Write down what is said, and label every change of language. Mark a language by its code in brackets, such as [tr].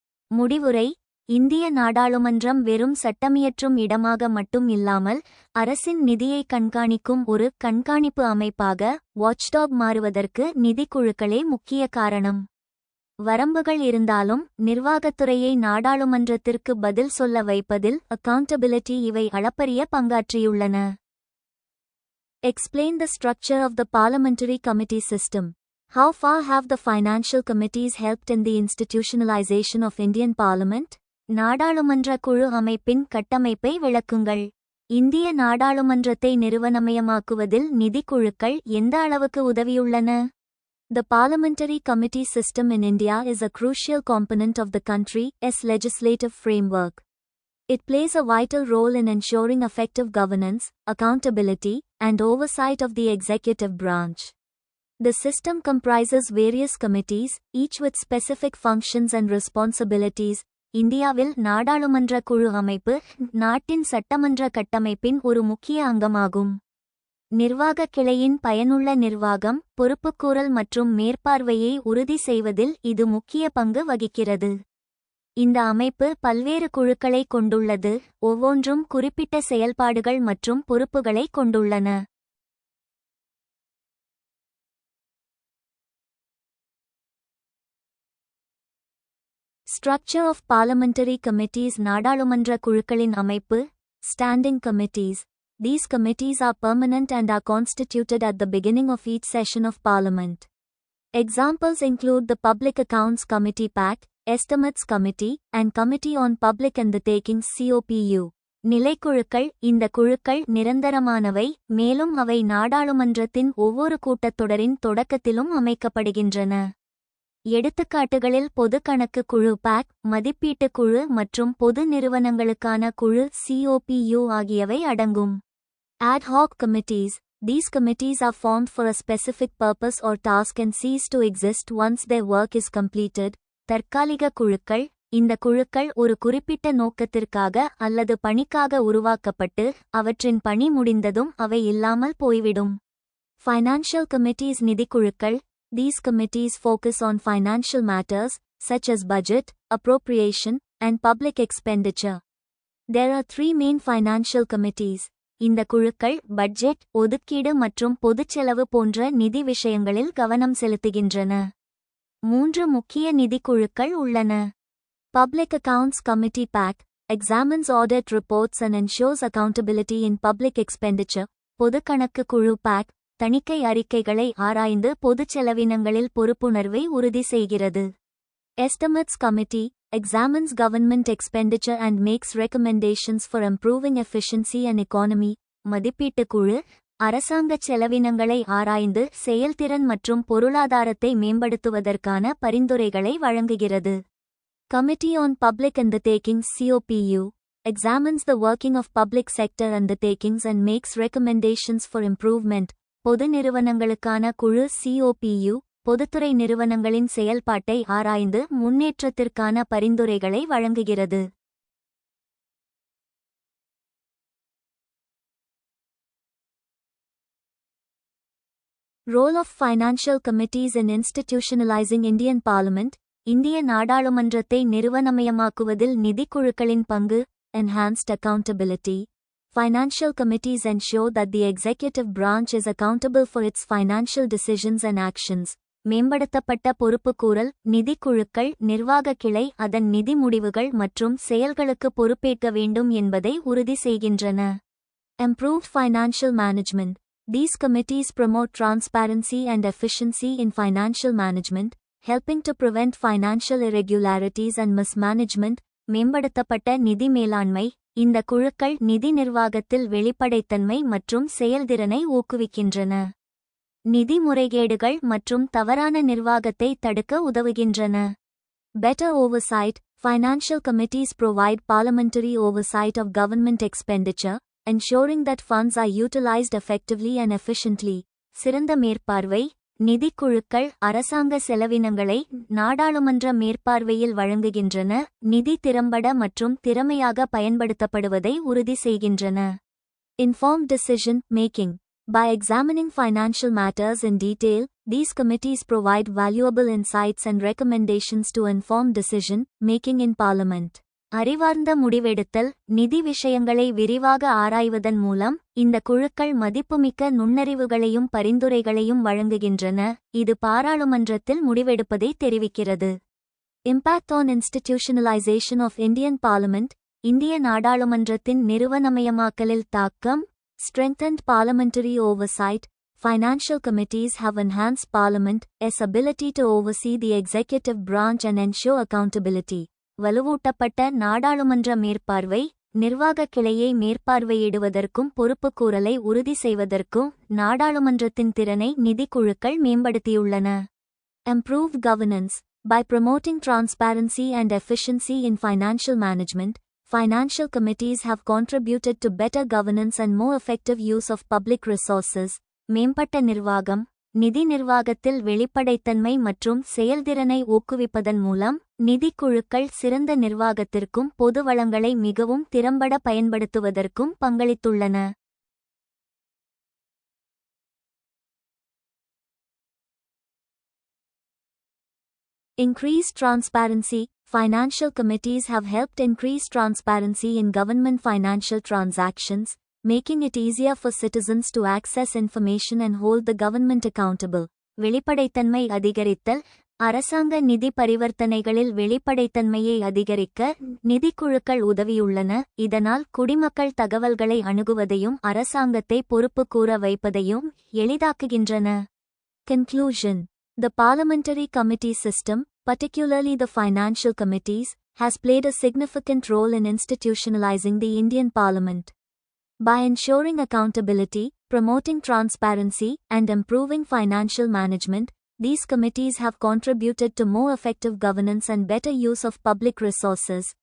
[ta] முடிவுரை. இந்திய நாடாளுமன்றம் வெறும் சட்டமியற்றும் இடமாக மட்டும் இல்லாமல் அரசின் நிதியை கண்காணிக்கும் ஒரு கண்காணிப்பு அமைப்பாக வாட்ச்டாக் மாறுவதற்கு நிதிக்குழுக்களே முக்கிய காரணம். வரம்புகள் இருந்தாலும் நிர்வாகத்துறையை நாடாளுமன்றத்திற்கு பதில் சொல்ல வைப்பதில் அக்கவுண்டபிலிட்டி இவை அளப்பரிய பங்காற்றியுள்ளன. [en] Explain the structure of the parliamentary committee system. How far have the financial committees helped in the institutionalization of Indian Parliament? [ta] நாடாளுமன்ற குழு அமைப்பின் கட்டமைப்பை விளக்குங்கள். இந்திய நாடாளுமன்றத்தை நிறுவனமயமாக்குவதில் நிதிக்குழுக்கள் எந்த அளவுக்கு உதவியுள்ளன? [en] The parliamentary committee system in India is a crucial component of the country's legislative framework. It plays a vital role in ensuring effective governance, accountability, and oversight of the executive branch. The system comprises various committees, each with specific functions and responsibilities. [ta] இந்தியாவில் நாடாளுமன்ற குழு அமைப்பு நாட்டின் சட்டமன்ற கட்டமைப்பின் ஒரு முக்கிய அங்கமாகும். நிர்வாக கிளையின் பயனுள்ள நிர்வாகம், பொறுப்புக்கூறல் மற்றும் மேற்பார்வையை உறுதி செய்வதில் இது முக்கிய பங்கு வகிக்கிறது. இந்த அமைப்பு பல்வேறு குழுக்களை கொண்டுள்ளது, ஒவ்வொன்றும் குறிப்பிட்ட செயல்பாடுகள் மற்றும் பொறுப்புகளை கொண்டுள்ளன. [en] Structure of parliamentary committees. [ta] நாடாளுமன்ற குழுக்களின் அமைப்பு. [en] Standing committees. These committees are permanent and are constituted at the beginning of each session of Parliament. Examples include the Public Accounts Committee PAC, Estimates Committee, and Committee on Public Undertakings COPU. [ta] நிலைக்குழுக்கள். இந்த குழுக்கள் நிரந்தரமானவை, மேலும் அவை நாடாளுமன்றத்தின் ஒவ்வொரு கூட்டத்தொடரின் தொடக்கத்திலும் அமைக்கப்படுகின்றன. எடுத்துக்காட்டுகளில் பொது கணக்கு குழு PAC, மதிப்பீட்டுக் குழு மற்றும் பொது நிறுவனங்களுக்கான குழு COPU ஆகியவை அடங்கும். [en] Ad hoc committees. These committees are formed for a specific purpose or task and cease to exist once their work is completed. [ta] தற்காலிக குழுக்கள். இந்த குழுக்கள் ஒரு குறிப்பிட்ட நோக்கத்திற்காக அல்லது பணிக்காக உருவாக்கப்பட்டு அவற்றின் பணி முடிந்ததும் அவை இல்லாமல் போய்விடும். [en] Financial committees. [ta] நிதிக்குழுக்கள். [en] These committees focus on financial matters, such as budget, appropriation, and public expenditure. There are 3 main financial committees. [ta] இந்த குழுக்கள் பட்ஜெட், ஒதுக்கீடு மற்றும் பொதுச் செலவு போன்ற நிதி விஷயங்களில் கவனம் செலுத்துகின்றன. 3 முக்கிய நிதிக்குழுக்கள் உள்ளன. [en] Public Accounts Committee PAC examines audit reports and ensures accountability in public expenditure. [ta] பொது கணக்கு குழு PAC தணிக்கை அறிக்கைகளை ஆராய்ந்து பொதுச் செலவினங்களில் பொறுப்புணர்வை உறுதி செய்கிறது. [en] Estimates Committee examines government expenditure and makes recommendations for improving efficiency and economy. [ta] மதிப்பீட்டுக் குழு அரசாங்கச் செலவினங்களை ஆராய்ந்து செயல்திறன் மற்றும் பொருளாதாரத்தை மேம்படுத்துவதற்கான பரிந்துரைகளை வழங்குகிறது. Committee on Public Undertakings COPU [en] examines the working of public sector undertakings and makes recommendations for improvement. [ta] பொது நிறுவனங்களுக்கான குழு COPU பொதுத்துறை நிறுவனங்களின் செயல்பாட்டை ஆராய்ந்து முன்னேற்றத்திற்கான பரிந்துரைகளை வழங்குகிறது. [en] Role of financial committees in institutionalizing Indian Parliament. [ta] இந்திய நாடாளுமன்றத்தை நிறுவனமயமாக்குவதில் நிதிக்குழுக்களின் பங்கு. [en] Enhanced accountability. Financial committees ensure that the executive branch is accountable for its financial decisions and actions. [ta] மேம்படுத்தப்பட்ட பொறுப்புக்கூறல். நிதிக்குழுக்கள் நிர்வாக கிளை அதன் நிதி முடிவுகள் மற்றும் செயல்களுக்கு பொறுப்பேற்க வேண்டும் என்பதை உறுதி செய்கின்றன. [en] Improved financial management. These committees promote transparency and efficiency in financial management, helping to prevent financial irregularities and mismanagement. [ta] மேம்படுத்தப்பட்ட நிதி மேலாண்மை. இந்த குழுக்கள் நிதி நிர்வாகத்தில் வெளிப்படைத்தன்மை மற்றும் செயல்திறனை ஊக்குவிக்கின்றன. நிதி முறைகேடுகள் மற்றும் தவறான நிர்வாகத்தை தடுக்க உதவுகின்றன. [en] Better oversight. Financial committees provide parliamentary oversight of government expenditure, ensuring that funds are utilized effectively and efficiently. [ta] சிறந்த மேற்பார்வை. நிதிக்குழுக்கள் அரசாங்க செலவினங்களை நாடாளுமன்ற மேற்பார்வையில் வழங்குகின்றன, நிதி திறம்பட மற்றும் திறமையாக பயன்படுத்தப்படுவதை உறுதி செய்கின்றன. [en] Informed decision making. By examining financial matters in detail, these committees provide valuable insights and recommendations to inform decision making in Parliament. [ta] அறிவார்ந்த முடிவெடுத்தல். நிதி விஷயங்களை விரிவாக ஆராய்வதன் மூலம் இந்த குழுக்கள் மதிப்புமிக்க நுண்ணறிவுகளையும் பரிந்துரைகளையும் வழங்குகின்றன, இது பாராளுமன்றத்தில் முடிவெடுப்பதை தெரிவிக்கிறது. [en] Impact on institutionalization of Indian Parliament. [ta] இந்திய நாடாளுமன்றத்தின் நிறுவனமயமாக்கலில் தாக்கம். [en] Strengthened parliamentary oversight. Financial committees have enhanced Parliament's ability to oversee the executive branch and ensure accountability. [ta] வலுவூட்டப்பட்ட நாடாளுமன்ற மேற்பார்வை. நிர்வாக கிளையை மேற்பார்வையிடுவதற்கும் பொறுப்புக்கூறலை உறுதி செய்வதற்கும் நாடாளுமன்றத்தின் திறனை நிதிக்குழுக்கள் மேம்படுத்தியுள்ளன. [en] Improved governance. By promoting transparency and efficiency in financial management, financial committees have contributed to better governance and more effective use of public resources. [ta] மேம்பட்ட நிர்வாகம். நிதி நிர்வாகத்தில் வெளிப்படைத்தன்மை மற்றும் செயல்திறனை ஊக்குவிப்பதன் மூலம் நிதிக்குழுக்கள் சிறந்த நிர்வாகத்திற்கும் பொது வளங்களை மிகவும் திறம்பட பயன்படுத்துவதற்கும் பங்களித்துள்ளன. [en] Increased transparency. Financial committees have helped increase transparency in government financial transactions, making it easier for citizens to access information and hold the government accountable. [ta] வெளிப்படைத்தன்மை அதிகரித்தல். அரசாங்க நிதி பரிவர்த்தனைகளில் வெளிப்படைத்தன்மையை அதிகரிக்க நிதிக்குழுக்கள் உதவியுள்ளன, இதனால் குடிமக்கள் தகவல்களை அணுகுவதையும் அரசாங்கத்தை பொறுப்புக்கூற வைப்பதையும் எளிதாக்குகின்றன. [en] Conclusion. The parliamentary committee system, particularly the financial committees, has played a significant role in institutionalizing the Indian Parliament. By ensuring accountability, promoting transparency, and improving financial management, these committees have contributed to more effective governance and better use of public resources.